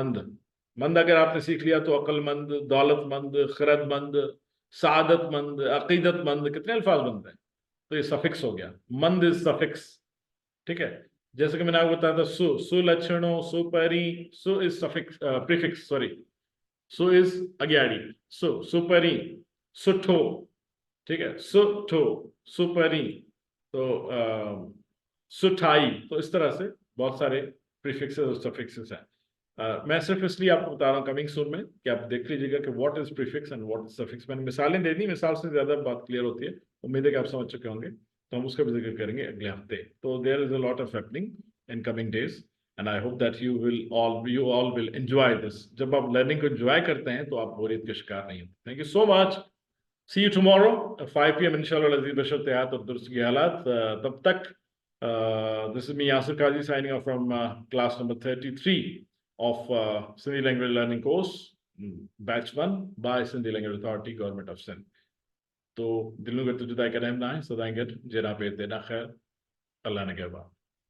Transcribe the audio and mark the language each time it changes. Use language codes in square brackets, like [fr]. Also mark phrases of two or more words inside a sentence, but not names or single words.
[ur] مند اگر آپ نے سیکھ لیا تو عقلمند، دولتمند، خردمند، سعادتمند، عقیدتمند، کتنے الفاظ بنتے ہیں. تو یہ سفکس ہو گیا، مند [en] is suffix, [ur] ٹھیک ہے. جیسے کہ میں نے آپ کو بتایا تھا सुलक्षणों, सुपरी, [en] su is suffix, prefix, sorry, su is [ur] अग्याड़ी, सुपरी, सुठो, ٹھیک ہے, [sd] सुठो, सुपरी, तो सुठाई। [ur] تو اس طرح سے بہت سارے پریفکسز اور سفکسز ہیں. میں صرف اس لیے آپ کو بتا رہا ہوں [en] coming soon [ur] میں کہ آپ دیکھ لیجیےگا کہ [en] what is prefix and what is suffix. [ur] میں نے مثالیں دے دی، مثال سے زیادہ بات کلیئر ہوتی ہے۔ امید ہے کہ آپ سمجھ چکے ہوں گے، تو ہم اس کا بھی ذکر کریں گے اگلے ہفتے. [en] so there is a lot of happening in coming days and I hope that you all will enjoy this. [ur] جب آپ لرننگ کو انجوائے کرتے ہیں تو آپ بوریت کے شکار نہیں ہوتے. [en] thank you so much. See you tomorrow 5 PM inshallah Aziz Bashar Tayat और दुरुस्त की हालात। [ur] تب تک [en] this is me Yasir Kazi signing off from class number 33 of Sindhi Language Learning course batch 1 by Sindhi Language Authority Government of Sindh। तो दिल नु गत जुदा करम ना है सदाई गट जेना पे देना खैर अल्लाह ने कहबा।